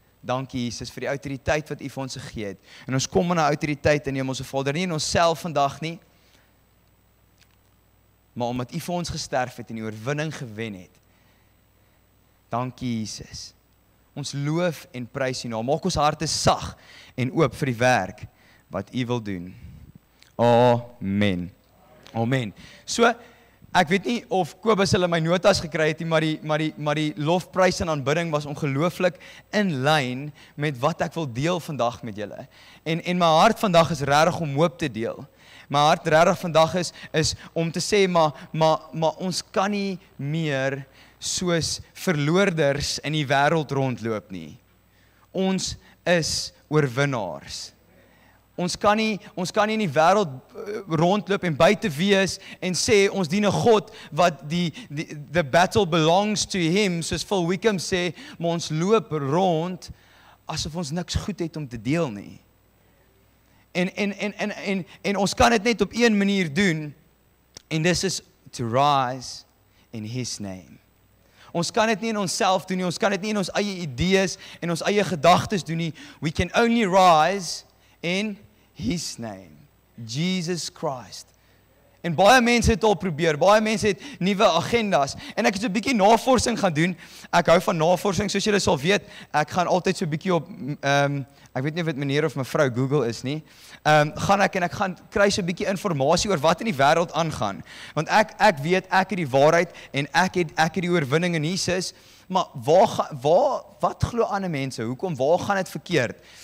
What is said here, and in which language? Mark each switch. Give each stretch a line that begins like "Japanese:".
Afrikaans: Dankie Jesus vir die autoriteit wat U vir ons gegee het. En ons kom in 'n autoriteit in Hemelse Vader, nie in onsself vandag nie, maar omdat U vir ons gesterf het en die oorwinning gewen het. Dankie Jesus. Ons loof en prys U naam. Maak ons harte sag en oop vir die werk wat U wil doen. Amen. Amen. So, ek weet nie of Kobus hulle my notas gekry het nie, maar die lofprys en aanbidding was ongelooflik in lyn met wat ek wil deel vandag met julle. En my hart vandag is regtig om hoop te deel. My hart regtig vandag is om te sê, maar ons kan nie meer soos verloorders in die wêreld rondloop nie. Ons is oorwinnaars. Ons kan nie in die wêreld rondloop en buite wees en sê ons dien 'n God wat
English: the battle belongs to him,
Afrikaans: soos Phil Wickham sê, maar ons loop rond asof ons niks goed het om te deel nie. En ons kan dit net op een manier doen, en dis is
English: to rise in his name.
Afrikaans: Ons kan dit nie in onsself doen nie. Ons kan dit nie in ons eie idees en ons eie gedagtes doen nie.
English: We can only rise in His name. Jesus Christ.
Afrikaans: En baie mense het al probeer, baie mense het nuwe agendas, en ek het so 'n bietjie navorsing gaan doen. Ek hou van navorsing, soos julle sal weet, ek gaan altyd so 'n bietjie op, ek weet nie of dit meneer of mevrou Google is nie, gaan ek gaan kry so 'n bietjie inligting oor wat in die wêreld aangaan, want ek weet, ek het die waarheid, en ek het die oorwinning in Jesus, maar wat glo ander mense, hoekom, waar gaan dit verkeerd?